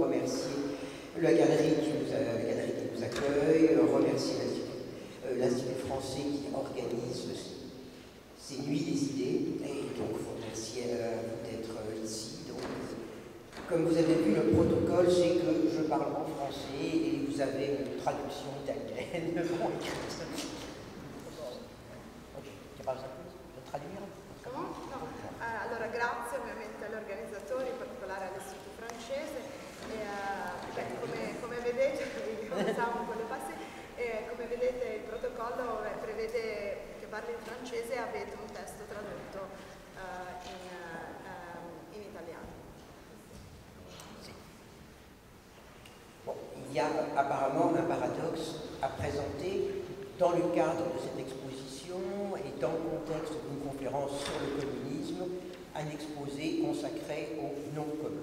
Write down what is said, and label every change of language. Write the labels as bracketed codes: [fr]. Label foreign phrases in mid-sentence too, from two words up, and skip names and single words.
[fr] remercier la galerie qui nous accueille, remercier l'Institut français qui organise ces nuits des idées, et donc vous remercier d'être ici. Donc, comme vous avez vu, le protocole, c'est que je parle en français et vous avez une traduction italienne écrite. Traduire? [it] No. Allora grazie ovviamente agli organizzatori, in particolare all'Istituto francese. Come vedete, come vedete il protocollo prevede che parli in francese e avete un testo tradotto in italiano. [fr] Bon, il y a apparemment un paradoxe à présenter dans le cadre de cette exposition et dans le contexte d'une conférence sur le communisme, un exposé consacré au nom commun.